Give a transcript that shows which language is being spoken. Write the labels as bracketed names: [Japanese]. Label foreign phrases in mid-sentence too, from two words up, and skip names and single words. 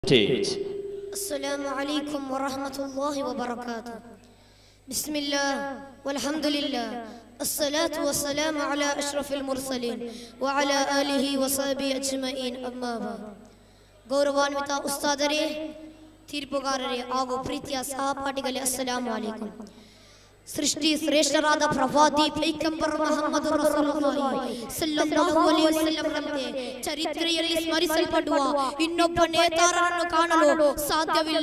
[English] Stage. [Arabic] السلام عليكم ورحمة الله وبركاته. بسم الله والحمد لله الصلاة والسلام على أشرف المرسلين وعلى آله وصحبه أجمعين أما بعد. [Kannada] ಗೌರವಾನ್ವಿತ ಉಸ್ತಾದರೇ, ತೀರ್ಪುಗಾರರೇ ಹಾಗೂ ಪ್ರೀತಿಯ ಸಹಪಾಠಿಗಳೇ, [Arabic] السلام عليكم. [Kannada] ಸೃಷ್ಟಿ ಶ್ರೇಷ್ಠರಾದ ಪ್ರವಾದಿ ಪೈಗಂಬರ್ ಮುಹಮ್ಮದ್ [Arabic] رسول الله صلى الله عليه وسلم [Kannada] ಚರಿತ್ರೆಯಲ್ಲಿ ಸ್ಮರಿಸಲ್ಪಡುವ ಇನ್ನೊಬ್ಬ ನೇತಾರರನ್ನು ಕಾಣಲು ಸಾಧ್ಯವಿಲ್ಲ.